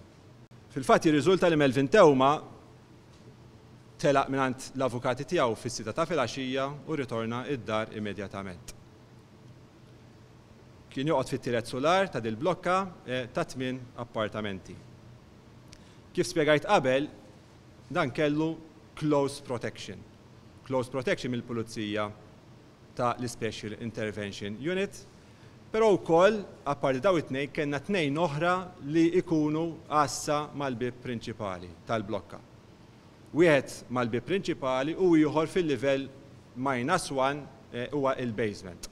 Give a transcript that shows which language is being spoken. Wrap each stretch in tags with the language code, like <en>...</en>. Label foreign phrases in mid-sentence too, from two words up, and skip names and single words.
<mt>Fil-fatt jirriżulta li Melvin Tewma telaq mingħand l-avukati tiegħu fis-6 ta' filgħaxija u ritorna id-dar immedjatament. Kien joqgħod fit-tielet solar ta' dil-blokka ta' 8 appartamenti. Kif spjegajt qabel, dan kellu</mt> <en>close protection. Close protection</en> <mt>mill-Pulizija ta' l-Special Intervention Unit, però wkoll apparti daw it-tnejn kellna 2 oħra li jkunu għassa mal-bib prinċipali tal-blokka. Wieħed mal-bib prinċipali u ieħor fil-livell -1 huwa il-basement.</mt>